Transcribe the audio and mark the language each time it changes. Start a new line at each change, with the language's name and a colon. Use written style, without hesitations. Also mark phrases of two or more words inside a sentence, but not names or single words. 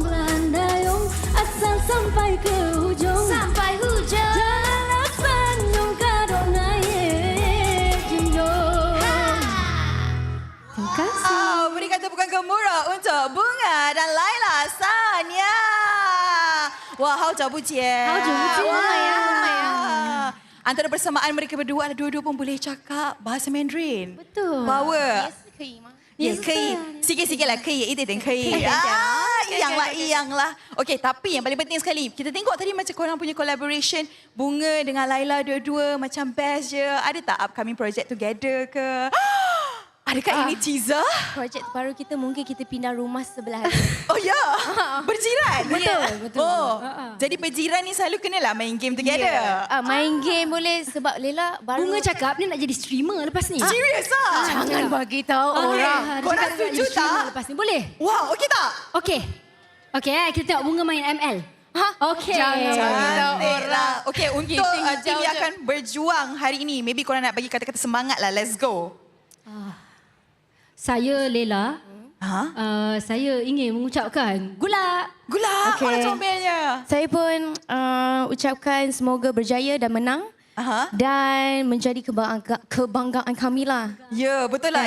Malay: Pelan dayung asal sampai ke ujung. Sampai ujung. Janganlah sanjung kaduk naik junjung. Terima kasih. Berikan tepukan gemuruh untuk Bunga dan Laila Sanya. Wah,
Chinese: 好久不见。好久不见。
Malay: Antara persamaan mereka berdua adalah dua-dua pun boleh cakap bahasa Mandarin. Betul. Power. Yes, 可以 sikit-sikit lah
Chinese: 可以 一点点可以
Malay: iyang lah. Okey, tapi yang paling penting sekali, kita tengok tadi macam korang punya collaboration Bunga dengan Laila dua-dua macam best je. Ada tak
English: upcoming project together
Malay: ke? Adakah ini teaser? Projek terbaru kita mungkin kita pindah rumah sebelah. Oh ya, berjiran. Betul. Oh, jadi berjiran ni selalu kenalah main
English: game together.
Malay: Main game boleh sebab Lela baru. Bunga cakap dia nak jadi streamer lepas ni. Serius ah? Jangan bagi tahu orang. Korang setuju tak? Lepas ni boleh? Wow, okey tak? Okey. Okey, kita tengok Bunga main ML. Okey. Cantiklah. Okey, untuk tim yang akan berjuang hari ini, maybe korang nak bagi kata-kata semangat lah.
English: Let's go.
Malay: Saya Lela. Saya ingin mengucapkan gula. Gula, mana comelnya? Saya pun ucapkan semoga berjaya dan menang. Dan menjadi kebanggaan kami lah. Ya, betul lah.